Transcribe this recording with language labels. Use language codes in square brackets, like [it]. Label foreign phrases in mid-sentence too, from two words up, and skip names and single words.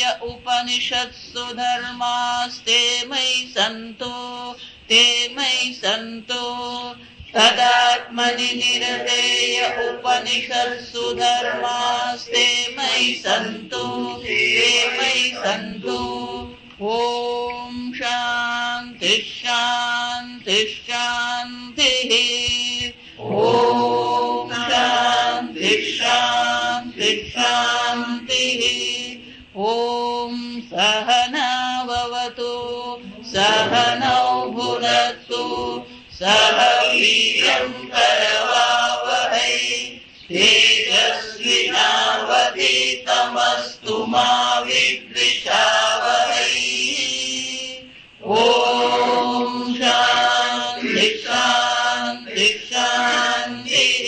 [sa] उपनिषत्सु धर्मास्ते मयि सन्तु ते मयि सन्तु तदात्मनि निरते य उपनिषत्सु धर्मास्ते मयि सन्तु ते मयि सन्तु ॐ शान्ति शान्ति शान्तिः ॐ शान्ति शान्ति शान्तिः ॐ सहना भवतु सहनौ भुनक्तु सह वीर्यं करवावहै तेजस्विनावधीतमस्तु मा विद्विषावहै. ओम शांति शांति शांति.